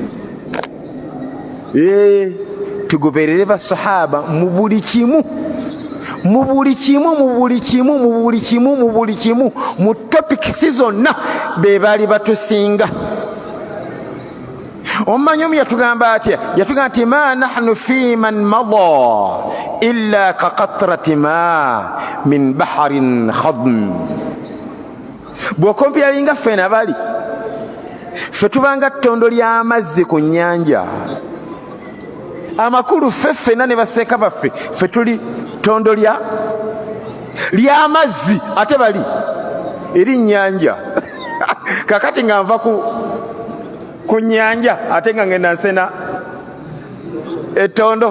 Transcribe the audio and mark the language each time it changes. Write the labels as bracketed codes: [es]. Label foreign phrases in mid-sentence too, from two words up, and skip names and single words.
[lg] tugoberere basahaba mu buli kimu mu topikisi zonna be baali batusinga. Omumanyi omu yatugamba atya? Yatugamba nti [ar] ما نحن في من مضى إلا كقطرة ماء من بحر خضم. [lg] Bw'okompyalinga ffe nabali ffe tubanga ttondo ly'amazzi ku nnyanja amakulu ffenna ne baseeka baffe ffe tuli ttondo ly'amazzi ate bali eri nnyanja kakati nga nva ku nnyanja ate nga ngenda nsena ettondo.